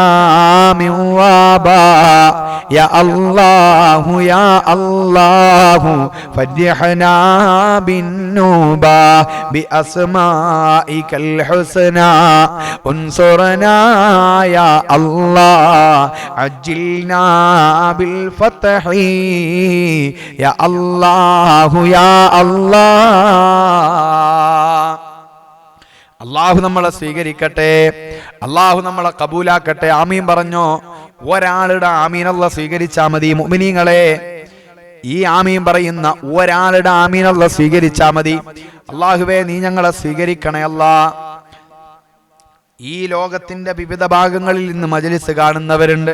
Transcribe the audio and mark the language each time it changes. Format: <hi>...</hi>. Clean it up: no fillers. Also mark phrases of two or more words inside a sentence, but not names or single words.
<ar>من وباء يا الله يا الله فرحنا بالنوبة بأسمائك الحسنى انصرنا يا الله عجلنا بالفتح يا الله يا</ar> <ml>الله അല്ലാഹു നമ്മളെ സ്വീകരിക്കട്ടെ, അല്ലാഹു നമ്മളെ കബൂലാക്കട്ടെ. ആമീൻ പറഞ്ഞോ. ഒരാളുടെ ആമീൻ അല്ലാഹു സ്വീകരിച്ചാൽ മതി. മുഅ്മിനീങ്ങളെ, ഈ ആമീൻ പറയുന്ന ഒരാളുടെ ആമീൻ അല്ലാഹു സ്വീകരിച്ചാൽ മതി. അല്ലാഹുവേ, നീ ഞങ്ങളെ സ്വീകരിക്കണേ അല്ലാ. ഈ ലോകത്തിന്റെ വിവിധ ഭാഗങ്ങളിൽ നിന്ന് മജ്‌ലിസ് കാണുന്നവരുണ്ട്.</ml>